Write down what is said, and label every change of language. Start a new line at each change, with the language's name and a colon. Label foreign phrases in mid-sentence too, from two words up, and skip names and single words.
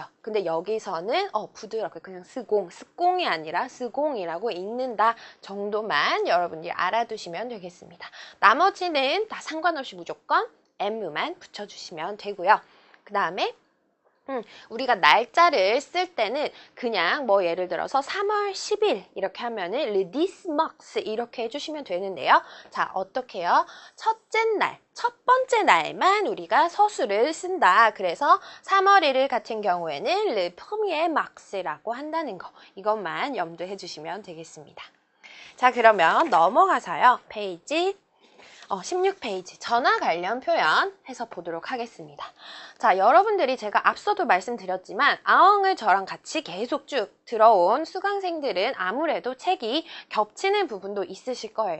Korean: 근데 여기서는 부드럽게 그냥 스공이 아니라 스공이라고 읽는다 정도만 여러분들이 알아두시면 되겠습니다. 나머지는 다 상관없이 무조건 M만 붙여주시면 되고요. 그 다음에 우리가 날짜를 쓸 때는 그냥 뭐 예를 들어서 3월 10일 이렇게 하면은
French: le 10 mars
Korean: 이렇게 해주시면 되는데요. 자, 어떻게 해요? 첫째 날, 첫 번째 날만 우리가 서술을 쓴다. 그래서 3월 1일 같은 경우에는
French: le premier mars
Korean: 라고 한다는 거. 이것만 염두해 주시면 되겠습니다. 자, 그러면 넘어가서요. 페이지 16페이지 전화 관련 표현 해서 보도록 하겠습니다. 자, 여러분들이 제가 앞서도 말씀드렸지만 아엉을 저랑 같이 계속 쭉 들어온 수강생들은 아무래도 책이 겹치는 부분도 있으실 거예요.